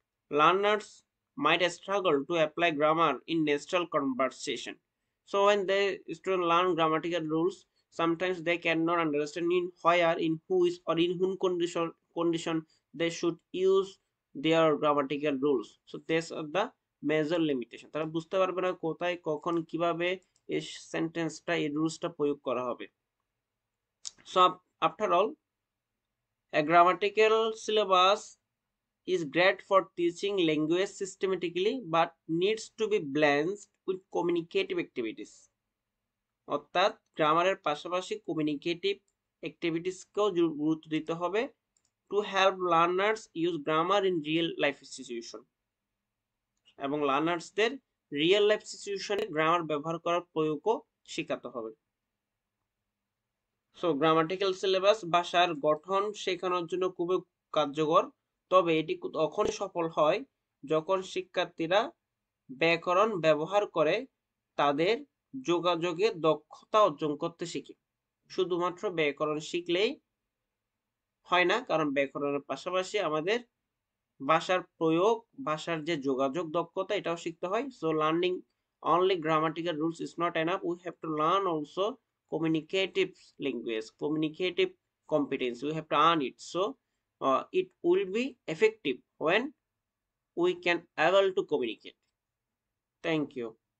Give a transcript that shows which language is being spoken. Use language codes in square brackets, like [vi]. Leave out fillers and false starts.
[en] Learners might struggle to apply grammar in natural conversation. So when the student learn grammatical rules, sometimes they cannot understand in where, in who is, or in whom condition they should use their grammatical rules. So these are the major limitation. [bn] তারা বুঝতে পারবে না কোথায় কখন কিভাবে এই সেন্টেন্সটা এই রুলসটা প্রয়োগ করা হবে। [en] So after all, a grammatical syllabus is great for teaching language systematically but needs to be balanced with communicative activities. [bn] অর্থাৎ গ্রামারের পাশাপাশি কমিউনিকেটিভ অ্যাক্টিভিটিসকেও গুরুত্ব দিতে হবে, [en] to help learners use grammar in real life situation, [bn] এবং লার্নার্সদের রিয়েল লাইফ সিচুয়েশনে grammar ব্যবহার করার প্রয়োগও শেখাতে হবে। সো গ্রামাটিক্যাল সিলেবাস ভাষার গঠন শেখানোর জন্য খুবই কার্যকর, তবে এটি তখনই সফল হয় যখন শিক্ষার্থীরা ব্যাকরণ ব্যবহার করে তাদের যোগাযোগের দক্ষতা অর্জন করতে শিখে। শুধুমাত্র ব্যাকরণ শিখলেই হয় না, কারণ ব্যাকরণের পাশাপাশি আমাদের ভাষার প্রয়োগ, ভাষার যে যোগাযোগ দক্ষতা, এটাও শিখতে হয়। [en] So learning only grammatical rules is not enough. We have to learn also communicative language, communicative competence. We have to earn it. So it will be effective when we can able to communicate. Thank you.